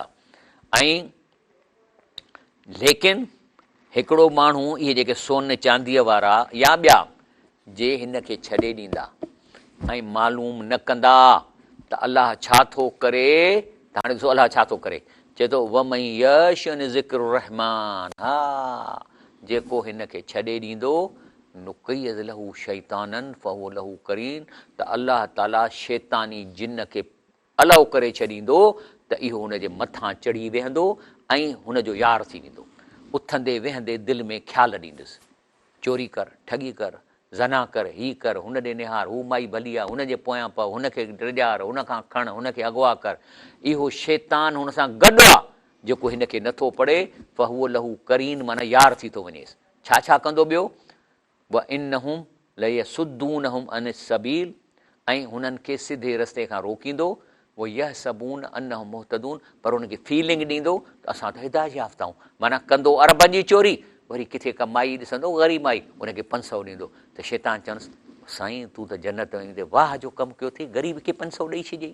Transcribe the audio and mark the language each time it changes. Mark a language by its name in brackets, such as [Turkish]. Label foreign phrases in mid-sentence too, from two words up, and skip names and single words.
[Sindhi] ऐं लेकिन हिकिड़ो माण्हू, इहे जेके सोन चांदीअ वारा या ॿिया, जे हिन खे छॾे ॾींदा ऐं मालूम न कंदा त अलाह छा थो करे, त हाणे ॾिसो अलाह छा थो करे, चए थो [Arabic] ومن يعش ذكر الرحمن, [Sindhi] हा जेको हिन खे छॾे ॾींदो [Arabic] نقيض له شيطانا فهو له قرين, [Sindhi] त अलाह ताला शैतानी जिन खे अलाउ करे छॾींदो त इहो हुनजे मथां चढ़ी वेहंदो ऐं हुनजो यार थी वेंदो। उथंदे वेहंदे दिलि में ख़्यालु ॾींदुसि, चोरी कर, ठगी कर, ज़ना कर, ही कर, हुन ॾे निहार, हू माई भली आहे, हुनजे पोयां पव, हुनखे टिॼार, हुनखां खण, हुनखे अॻुवा कर। इहो शैतान हुन सां गॾु आहे जेको हिन खे नथो पढ़े, [Arabic] فهو له قرين, [Sindhi] माना यार थी थो वञेसि। छा छा कंदो ॿियो, [Arabic] وإنهم ليصدونهم عن السبيل, [Sindhi] ऐं हुननि खे सिधे रस्ते खां रोकींदो, [Arabic] ويحسبون أنهم مهتدون, [Sindhi] पर हुनखे फीलिंग ॾींदो त असां त हिदायत याफ़्ता आहियूं। माना कंदो अरबनि जी चोरी, वरी किथे का माई ॾिसंदो ग़रीब माई, हुनखे 500 ॾींदो, त शैतान चवंदुसि साईं तूं त जन्नत में वेंदे, वाह जो कमु कयो अथई, ग़रीब खे 500 ॾेई छॾियई।